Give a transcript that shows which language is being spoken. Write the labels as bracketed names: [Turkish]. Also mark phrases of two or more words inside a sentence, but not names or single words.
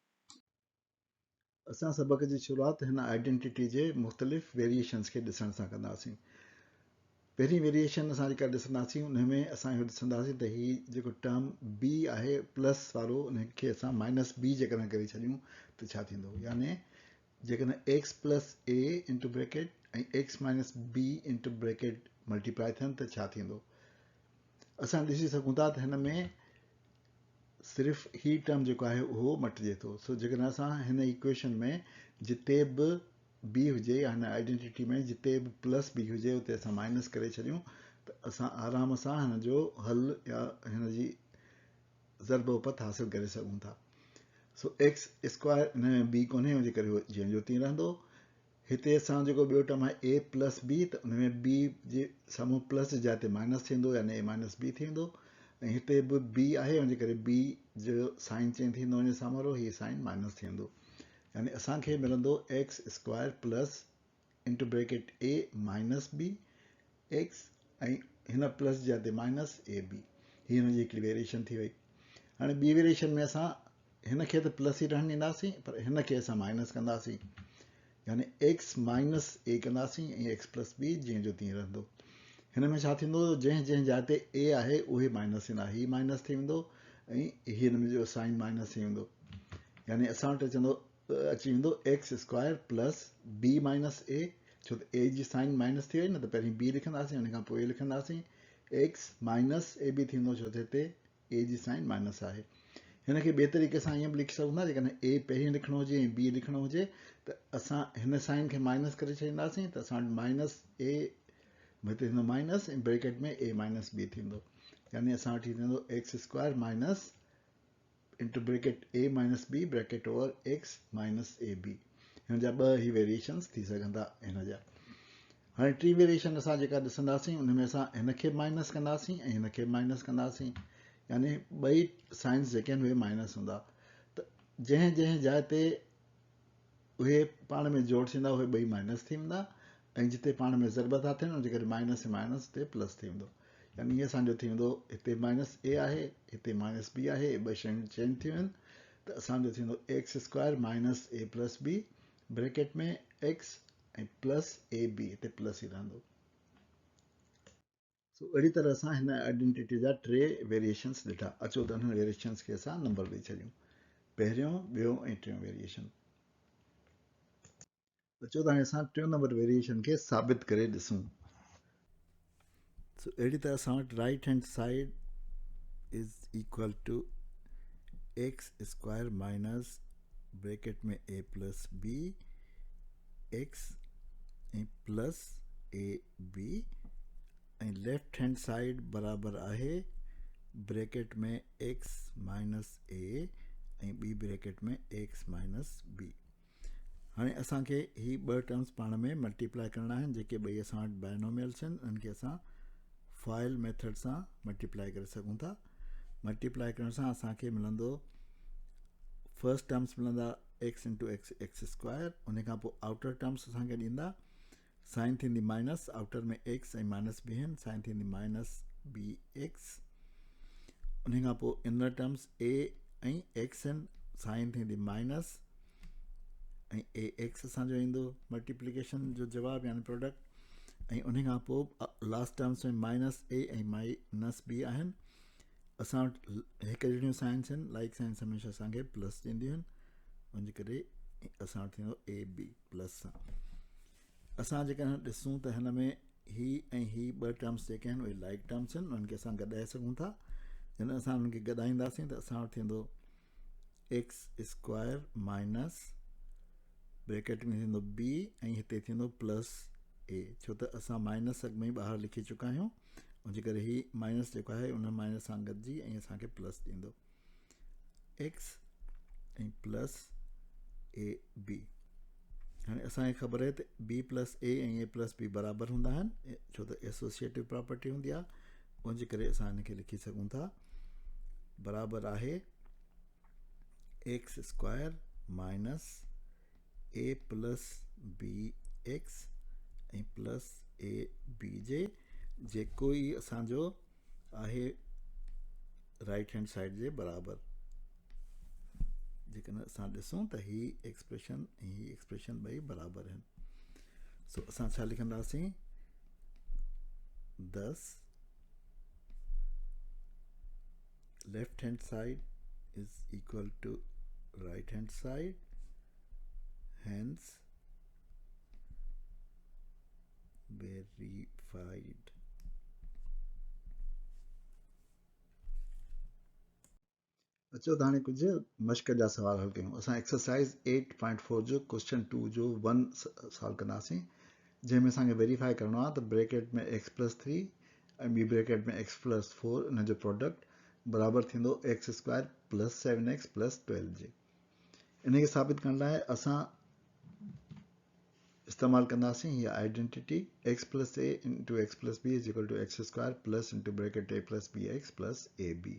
[Sindhi] असां सबक जी शुरूआत हिन आइडेंटिटी जे मुख़्तलिफ़ वेरिएशन्स खे ॾिसण सां कंदासीं। पहिरीं वेरिएशन असां जेका ॾिसंदासीं उन में असां इहो ॾिसंदासीं त हीउ जेको [English] term b [Sindhi] आहे प्लस वारो उनखे असां [English] minus b [Sindhi] जेकॾहिं करे छॾियूं त छा थींदो, यानी जेकॾहिं [English] x plus a into bracket [Sindhi] ऐं [English] x minus b into bracket multiply [Sindhi] थियनि त छा थींदो। असां ॾिसी सघूं था त हिन में सिर्फ़ु ही टर्म जेको आहे उहो मटिजे थो। सो जेकॾहिं असां हिन इक्वेशन में जिते बि बी हुजे या हिन आइडेंटिटी में जिते बि [English] plus b [Sindhi] हुजे उते असां माइनस करे छॾियूं त असां आराम सां हिन जो हल या हिन जी ज़रब उपत हासिलु करे सघूं था। सो [English] x square [Sindhi] हिन में बी कोन्हे, हुनजे करे उहो जीअं जो तीअं रहंदो। हिते असां जेको ॿियो टर्म आहे [English] a plus b, [Sindhi] त उन में बी जे साम्हूं प्लस जे जाइ ते माइनस थींदो यानी [English] a minus b [Sindhi] थींदो। ऐं हिते बि बी आहे, हुनजे करे बी जो [English] sign change [Sindhi] थींदो वञे साम्हूं वारो, हीअ [English] sign minus [Sindhi] थींदो। यानी असांखे मिलंदो [English] x square plus into bracket a minus b x [Sindhi] ऐं हिन प्लस जे जाइ ते [English] minus a b. [Sindhi] हीअ हिनजी हिकिड़ी वेरिएशन थी वई। हाणे ॿी वेरिएशन में असां हिन खे त प्लस ई रहण ॾींदासीं, पर हिन खे असां माइनस कंदासीं, यानी [English] x minus a [Sindhi] कंदासीं ऐं [English] x plus b [Sindhi] जीअं जो तीअं रहंदो। हिन में छा थींदो, जंहिं जंहिं जाइ ते ए आहे उहे माइनस थींदा, हीअ माइनस थी वेंदो ऐं हीअ हिन में जो [English] sign minus [Sindhi] थी वेंदो। यानी असां वटि अची वेंदो [English] x square plus b minus a, [Sindhi] छो त ए जी [English] sign minus [Sindhi] थी वई न, त पहिरीं बी लिखंदासीं, हुन खां पोइ ए लिखंदासीं। [English] x minus a b [Sindhi] थींदो छो त हिते ए जी साइन माइनस आहे। हिन खे ॿिए तरीक़े सां ईअं बि लिखी सघूं था, जेकॾहिं ए पहिरीं लिखिणो हुजे ऐं बी लिखिणो हुजे त असां हिन साइन खे माइनस करे छॾींदासीं, त असां वटि [English] minus a [Sindhi] हिते थींदो माइनस ऐं ब्रैकेट में [English] a minus b [Sindhi] थींदो। यानी असां वटि थींदो [English] x square minus into bracket a minus b bracket over x minus a b. [Sindhi] हिन जा ॿ ही वेरिएशन्स थी सघनि था हिन जा। हाणे टी वेरिएशन असां जेका ॾिसंदासीं उन में असां हिन खे माइनस कंदासीं ऐं हिन खे माइनस कंदासीं, यानी ॿई साइंस जेके आहिनि उहे माइनस हूंदा। त जंहिं जंहिं जाइ ते उहे पाण में जोड़ थींदा उहे ॿई माइनस थी वेंदा, ऐं जिते पाण में ज़रब था थियनि उनजे करे माइनस ऐं माइनस ते प्लस थी वेंदो। यानी हीअं असांजो थी वेंदो, हिते [English] minus a [Sindhi] आहे, हिते [English] minus b [Sindhi] आहे, ॿ शयूं चेंज थी वञनि, त असांजो थींदो [English] x square minus a plus b [Sindhi] ब्रैकेट में एक्स ऐं [English] plus a b, [Sindhi] हिते प्लस ई रहंदो। सो अहिड़ी तरह असां हिन आइडेंटिटी जा टे वेरिएशन्स ॾिठा। अचो त हिन वेरिएशन्स खे असां नंबर ॾेई छॾियूं, पहिरियों ॿियों ऐं टियों वेरिएशन। अचो त हाणे असां टियों नंबर वेरिएशन खे साबित करे ॾिसूं। सो अहिड़ी तरह असां वटि [English] right hand side is equal to x square minus [Sindhi] ब्रैकेट में [English] a plus b x [Sindhi] ऐं [English] plus a b, [Sindhi] ऐं [English] left hand side [Sindhi] बराबरि आहे ब्रैकेट में [English] x minus a [Sindhi] ऐं ॿी ब्रैकेट में [English] x minus b. [Sindhi] हाणे असांखे ही ॿ टर्म्स पाण में मल्टीप्लाई करणा आहिनि, जेके ॿई असां वटि बाइनोमियल्स आहिनि, उन्हनि खे असां [English] FOIL method [Sindhi] सां मल्टीप्लाई करे सघूं था। मल्टीप्लाई करण सां असांखे मिलंदो, [English] first terms [Sindhi] मिलंदा [English] x into x x square, [Sindhi] उन खां पोइ [English] outer terms [Sindhi] असांखे ॾींदा, साइन थींदी माइनस, आउटर में एक्स ऐं [English] minus b [Sindhi] आहिनि, साइन थींदी [English] minus b x. [Sindhi] उन खां पोइ [English] inner terms a [Sindhi] ऐं एक्स आहिनि, साइन थींदी माइनस ऐं [English] a x [Sindhi] असांजो ईंदो मल्टीप्लिकेशन जो जवाबु यानी प्रोडक्ट। ऐं उन खां पोइ [English] last terms [Sindhi] में [English] minus a [Sindhi] ऐं [English] minus b [Sindhi] आहिनि। असां वटि हिकु जहिड़ियूं साइंस आहिनि, [English] like signs [Sindhi] हमेशह असांखे प्लस ॾींदियूं आहिनि, उनजे करे असां वटि थींदो [English] a b plus [Sindhi] सां। असां जेकॾहिं ॾिसूं त हिन में ही ऐं ही ॿ टर्म्स जेके आहिनि उहे [English] like terms [Sindhi] आहिनि, उन्हनि खे असां गॾाए सघूं था। जॾहिं असां उन्हनि खे गॾाईंदासीं त असां वटि थींदो [English] x square minus [Sindhi] ब्रैकेट में थींदो बी ऐं हिते थींदो [English] plus a, [Sindhi] छो त असां माइनस अॻु में ई ॿाहिरि लिखी चुका आहियूं, उनजे करे ही माइनस जेको आहे उन माइनस सां गॾिजी ऐं असांखे प्लस ॾींदो एक्स ऐं [English] plus a b. [Sindhi] हाणे असांखे ख़बर आहे त [English] b plus a [Sindhi] ऐं [English] a plus b [Sindhi] बराबरि हूंदा आहिनि, छो त [English] associative property [Sindhi] हूंदी आहे, उनजे करे असां हिनखे लिखी सघूं था बराबरि आहे [English] x square minus a plus b x [Sindhi] ऐं [English] plus a b [Sindhi] जे जेको ई असांजो आहे [English] right hand side [Sindhi] जे बराबरि। जेकॾहिं असां ॾिसूं त ही एक्सप्रेशन ऐं ही एक्सप्रेशन ॿई बराबरि आहिनि। सो असां छा लिखंदासीं, 10 [English] left hand side is equal to right hand side, hence verified। [Sindhi] अचो त हाणे कुझु मश्क जा सवाल हल कयूं। असां एक्सरसाइज़ 8.4 जो क्वेश्चन 2 जो 1 सॉल्व कंदासीं, जंहिंमें असांखे वेरीफाई करिणो आहे त ब्रैकेट में [English] x plus 3 [Sindhi] ऐं ॿी ब्रैकेट में [English] x plus 4 [Sindhi] इन जो प्रोडक्ट बराबरि थींदो [English] x square plus 7x plus 12 [Sindhi] जे। इनखे साबित करण लाइ असां इस्तेमालु कंदासीं हीअ आइडेंटिटी [English] x plus a into x plus b is equal to x square plus into bracket a plus b x plus a b.